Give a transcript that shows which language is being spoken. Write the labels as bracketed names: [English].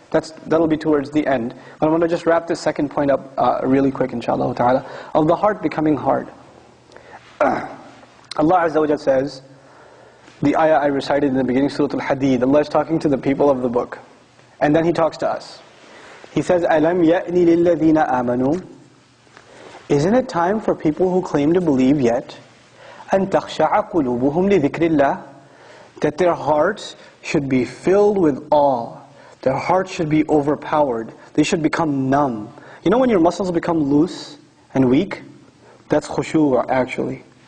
[English] That'll be towards the end. But I want to just wrap this second point up really quick, inshallah ta'ala, of the heart becoming hard. Allah Azza wa Jalla says, the ayah I recited in the beginning, Surah Al-Hadid, Allah is talking to the people of the book. And then He talks to us. He says, [Arabic] أَلَمْ يَأْنِ لِلَّذِينَ آمَنُوا. [English] Isn't it time for people who claim to believe yet, [Arabic] أَن تَخْشَعَ قُلُوبُهُمْ لِذِكْرِ اللَّهِ, [English] that their hearts should be filled with awe. Their hearts should be overpowered. They should become numb. You know when your muscles become loose and weak? That's khushu' actually.